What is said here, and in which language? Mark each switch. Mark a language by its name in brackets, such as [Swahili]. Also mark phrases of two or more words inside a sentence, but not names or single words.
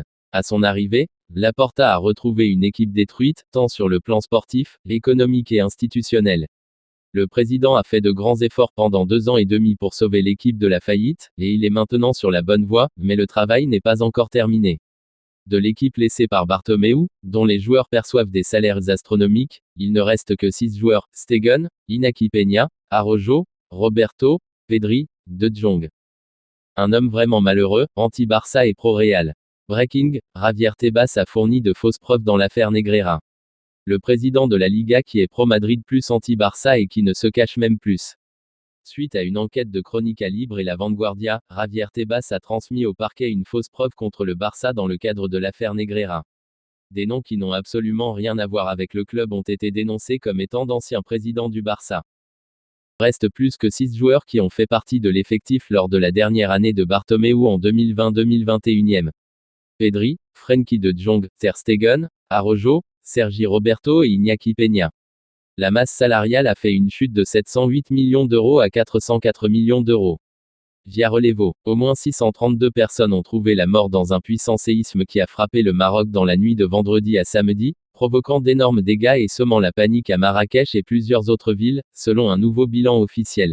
[French] À son arrivée, Laporta a retrouvé une équipe détruite, tant sur le plan sportif, économique et institutionnel. Le président a fait de grands efforts pendant 2 ans et demi pour sauver l'équipe de la faillite, et il est maintenant sur la bonne voie, mais le travail n'est pas encore terminé. De l'équipe laissée par Bartomeu, dont les joueurs perçoivent des salaires astronomiques, il ne reste que 6 joueurs, Stegen, Iñaki Peña, Araujo, Roberto, Pedri, De Jong. Un homme vraiment malheureux, anti-Barça et pro-Real. Breaking, Javier Tebas a fourni de fausses preuves dans l'affaire Negreira. Le président de la Liga qui est pro-Madrid plus anti-Barça et qui ne se cache même plus. Suite à une enquête de Crónica Libre et La Vanguardia, Javier Tebas a transmis au parquet une fausse preuve contre le Barça dans le cadre de l'affaire Negreira. Des noms qui n'ont absolument rien à voir avec le club ont été dénoncés comme étant d'anciens présidents du Barça. Reste plus que 6 joueurs qui ont fait partie de l'effectif lors de la dernière année de Bartomeu en 2020-2021. Pedri, Frenkie de Jong, Ter Stegen, Araujo, Sergi Roberto et Iñaki Peña. La masse salariale a fait une chute de 708 millions d'euros à 404 millions d'euros. Via Relevo, au moins 632 personnes ont trouvé la mort dans un puissant séisme qui a frappé le Maroc dans la nuit de vendredi à samedi, provoquant d'énormes dégâts et semant la panique à Marrakech et plusieurs autres villes, selon un nouveau bilan officiel.